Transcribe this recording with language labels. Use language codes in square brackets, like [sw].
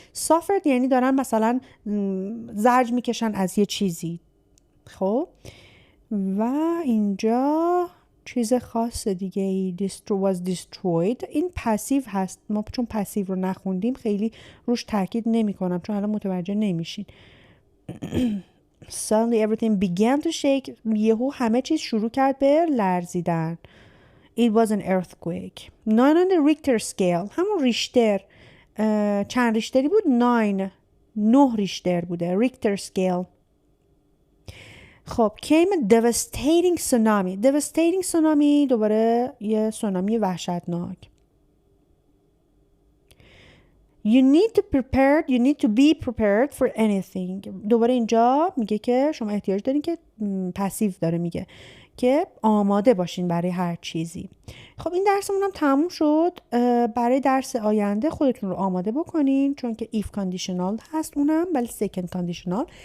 [fa] suffered یعنی دارن مثلا زجر میکشن از یه چیزی. خب و اینجا چیز خاص دیگه [en] was destroyed. [fa] این پسیو هست. ما چون پسیو رو نخوندیم خیلی روش تاکید نمی کنم چون الان متوجه نمیشین. [en] Suddenly everything began to shake. [fa] یهو همه چیز شروع کرد به لرزیدن. [en] It was an earthquake. 9 on the Richter scale. [fa] همون ریشتر. چند ریشتری بود؟ 9 ریشتر بوده. [en] Richter scale. خب came a devastating tsunami. devastating tsunami [fa] دوباره یه سونامی وحشتناک. [en] You need to be prepared for anything. [fa] دوباره اینجا میگه که شما احتیاج دارین که پسیو داره میگه که آماده باشین برای هر چیزی. خب این درسمون هم تموم شد. برای درس آینده خودتون رو آماده بکنین چون که if conditional هست اونم ولی second conditional.